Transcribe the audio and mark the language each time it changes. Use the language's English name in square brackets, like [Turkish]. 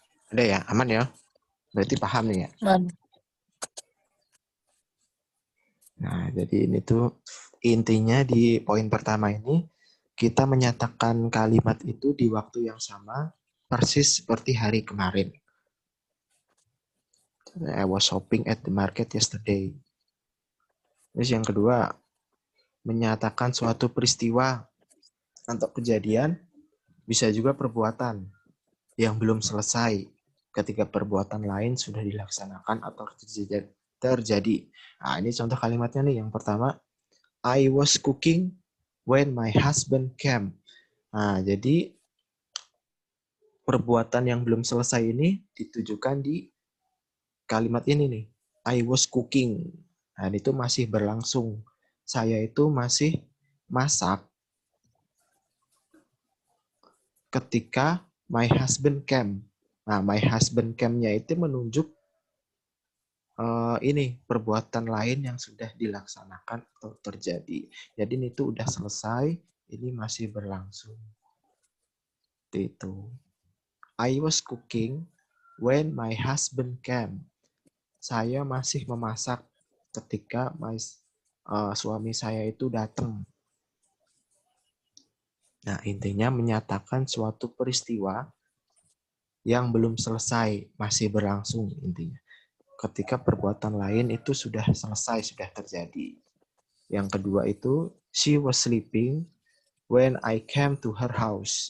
[Indonesian] Ada ya, aman ya? Berarti paham nih ya. Man. Nah, jadi ini tuh intinya di poin pertama ini kita menyatakan kalimat itu di waktu yang sama persis seperti hari kemarin. [English] I was shopping at the market yesterday. [Indonesian] Terus yang kedua, menyatakan suatu peristiwa atau kejadian bisa juga perbuatan yang belum selesai ketika perbuatan lain sudah dilaksanakan atau terjadi. Nah, ini contoh kalimatnya nih. Yang pertama, [English] I was cooking when my husband came. [Indonesian] Nah, jadi perbuatan yang belum selesai ini ditujukan di kalimat ini nih. [English] I was cooking. [Indonesian] Nah, itu masih berlangsung. Saya itu masih masak ketika [English] my husband came. [Indonesian] Nah, [English] my husband came- [Indonesian] nya itu menunjuk ini perbuatan lain yang sudah dilaksanakan atau terjadi. Jadi ini tuh udah selesai, ini masih berlangsung. Itu. [English] I was cooking when my husband came. [Indonesian] Saya masih memasak ketika suami saya itu datang. Nah, intinya menyatakan suatu peristiwa yang belum selesai, masih berlangsung intinya. Ketika perbuatan lain itu sudah selesai, sudah terjadi. Yang kedua itu, [English] she was sleeping when I came to her house.